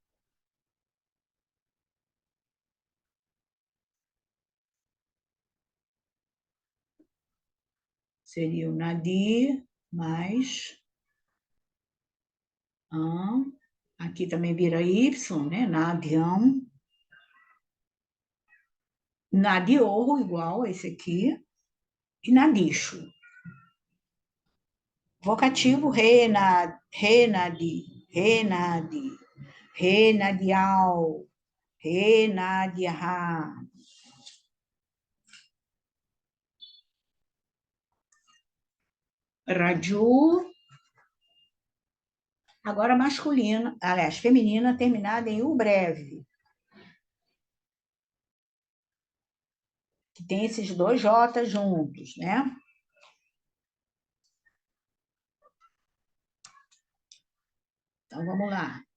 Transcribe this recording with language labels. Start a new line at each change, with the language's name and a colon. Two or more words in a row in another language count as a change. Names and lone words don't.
Portuguese: Seria o nadir mais am. Aqui também vira Y, né? Nadiam. Nadiorro, igual a esse aqui. E nadicho.
Sanskrit: Vocativo, renadi, renadi, renadial, renadiarra.
Portuguese: Raju. Agora masculina, aliás, feminina, terminada em U breve. Que tem esses dois J juntos, né? Então, vamos lá.